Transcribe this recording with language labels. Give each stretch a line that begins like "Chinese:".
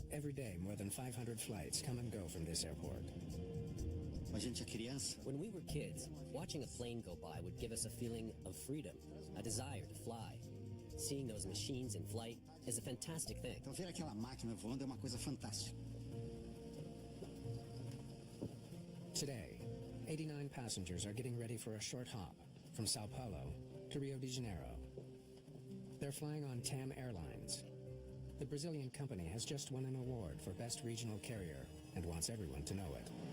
English: Every day, more than 500 flights come and go from this airport.
Portuguese: A gente é criança.
English: When we were kids, watching a plane go by would give us a feeling of freedom, a desire to fly. Seeing those machines in flight is a fantastic thing.
Portuguese: Então ver aquela máquina voando é uma coisa fantástica.
English: Today, 89 passengers are getting ready for a short hop from Sao Paulo to Rio de Janeiro. They're flying on TAM Airlines. The Brazilian company has just won an award for Best Regional Carrier and wants everyone to know it.